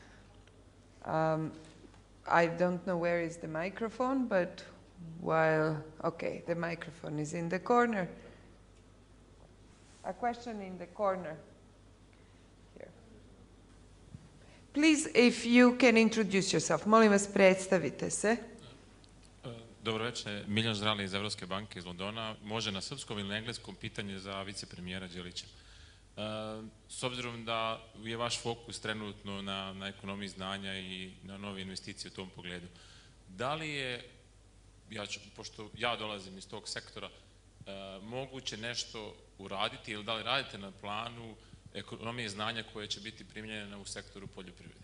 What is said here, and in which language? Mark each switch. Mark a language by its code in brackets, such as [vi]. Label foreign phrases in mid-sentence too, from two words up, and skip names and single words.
[en] I don't know where is the microphone, but okay, the microphone is in the corner. A question in the corner. Here. Please, if you can introduce yourself. [sr] Molim vas, predstavite se. Dobro večer, Miljan Zrali iz Evropske banke iz Londona. Može na srpskom ili na engleskom pitanje za vicepremijera Đelića. S obzirom da je vaš fokus trenutno na ekonomiji znanja i na nove investicije u tom pogledu, da li je, pošto ja dolazim iz tog sektora, moguće nešto uraditi ili da li radite na planu ekonomije znanja koje će biti primjenjene u sektoru poljoprivrede?